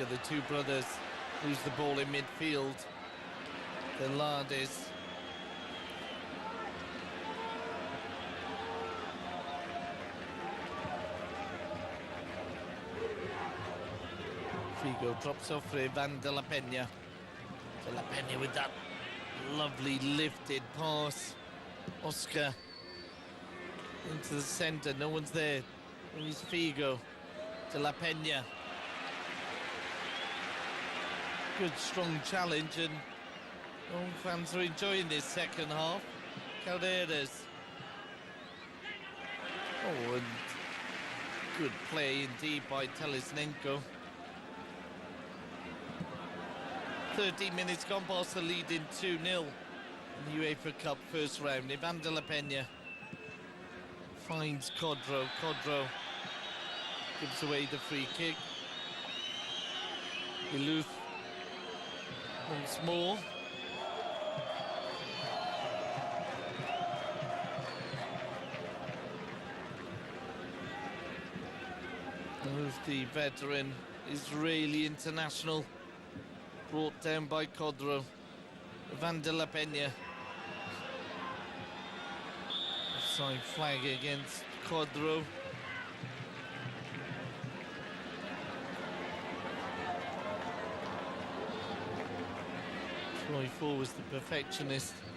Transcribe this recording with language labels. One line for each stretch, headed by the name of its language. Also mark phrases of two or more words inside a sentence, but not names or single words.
English: The two brothers lose the ball in midfield. Hilardes. Figo drops off for Van de la Peña. De la Peña with that lovely lifted pass. Oscar into the centre, no one's there. He's Figo. De la Peña. Good strong challenge, and all fans are enjoying this second half. Carreras. Oh, and Good play indeed by Telesnenko. 13 minutes gone, Barca leading 2-0 in the UEFA Cup first round. Ivan de la Peña finds Codro. Codro gives away the free kick. Iluth once more. Iluth, the veteran, Israeli international, brought down by Codro. Ivan de la Peña. Offside flag against Codro. Troy Ford was the perfectionist.